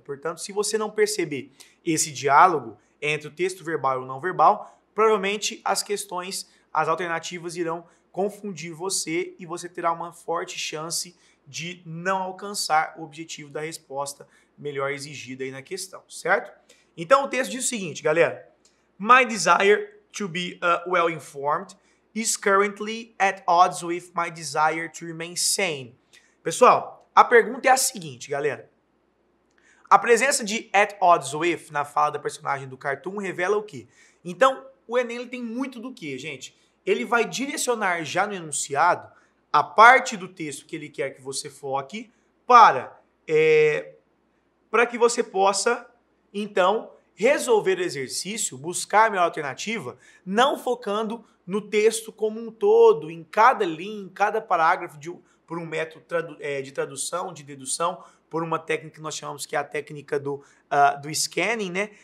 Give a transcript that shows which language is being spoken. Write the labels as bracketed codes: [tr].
[pt] Portanto, se você não perceber esse diálogo entre o texto verbal e o não verbal, provavelmente as questões, as alternativas irão confundir você e você terá uma forte chance de não alcançar o objetivo da resposta melhor exigida aí na questão, certo? Então o texto diz o seguinte, galera. [en] My desire to be well-informed is currently at odds with my desire to remain sane. [pt] Pessoal, a pergunta é a seguinte, galera. A presença de [en] at odds with [pt] na fala da personagem do cartoon revela o quê? Então, o Enem ele tem muito do quê, gente? Ele vai direcionar já no enunciado a parte do texto que ele quer que você foque para que você possa, então, resolver o exercício, buscar a melhor alternativa, não focando no texto como um todo, em cada linha, em cada parágrafo, por um método de tradução, de dedução, por uma técnica que nós chamamos que é a técnica do scanning, né?